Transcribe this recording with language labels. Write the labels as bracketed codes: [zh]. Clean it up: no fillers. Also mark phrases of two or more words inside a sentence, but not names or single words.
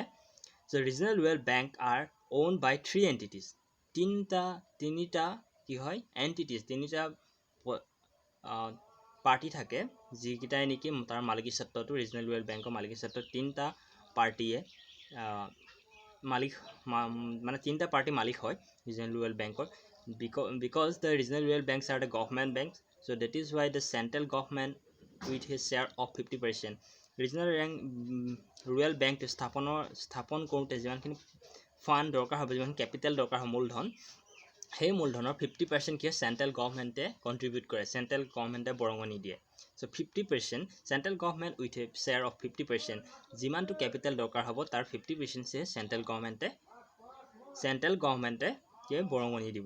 [en] So regional rural bank are owned by three entities. [as] তিনিটা কি হয় এণ্টিটিজ, তিনিটা পাৰ্টি থাকে যিকেইটাই নেকি তাৰ মালিকী স্বত্বটো [en] regional rural bank [as] মালিকী স্বত্ব তিনিটা পাৰ্টিয়ে তিনিটা পাৰ্টি মালিক হয় [en] regional rural bank. Because the regional rural banks are the government banks, so that is why the central government with his share of 50%. Regional rural bank [as] স্থাপন কৰোঁতে যিমানখিনি ফাণ্ড দৰকাৰ হ'ব, যিমানখিনি কেপিটেল দৰকাৰ হ'ব, মূলধন, সেই মূলধনৰ 50% কি [en] central government [as] কণ্ট্ৰিবিউট কৰে, [en] central government [as] বৰঙণি দিয়ে. চ' 50% [en] central government with a share of 50%, [as] যিমানটো কেপিটেল দৰকাৰ হ'ব তাৰ 50% [en] central government [as] কি বৰঙণি দিব.